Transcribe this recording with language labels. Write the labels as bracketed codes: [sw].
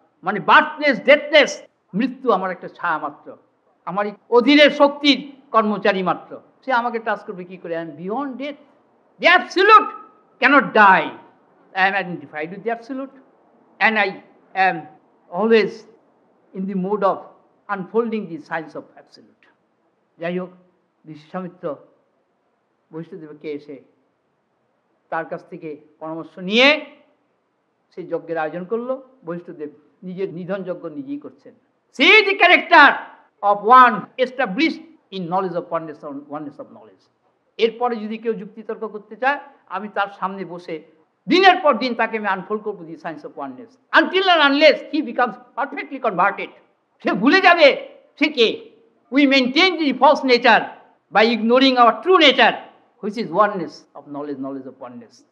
[bn] মানে বার্থলেস, ডেথলেস, মৃত্যু আমার একটা ছায়া মাত্র, আমার অধীনের শক্তির কর্মচারী মাত্র, সে আমাকে টাচ করবে কি করে? [en] I am beyond death, the absolute cannot die, I am identified with the absolute, and I am always in the mode of unfolding the science of absolute. [bn] যাই হোক, বিশ্বামিত্র বশিষ্ঠদেবকে এসে তার কাছ থেকে পরামর্শ নিয়ে সেই যজ্ঞের আয়োজন করলো। বশিষ্ঠদেব নিজের নিধন যজ্ঞ নিজেই করছেন। [en] See the character of one established in knowledge of oneness of knowledge. [bn] এরপরে যদি কেউ যুক্তিতর্ক করতে চায়, আমি তার সামনে বসে দিনের পর দিন তাকে আমি আনফোল্ড করবো দি science of oneness, [en] Until and unless he becomes perfectly converted. [bn] সে ভুলে যাবে সে কে। [en] We maintain the false nature by ignoring our true nature, which is oneness of knowledge, knowledge of oneness.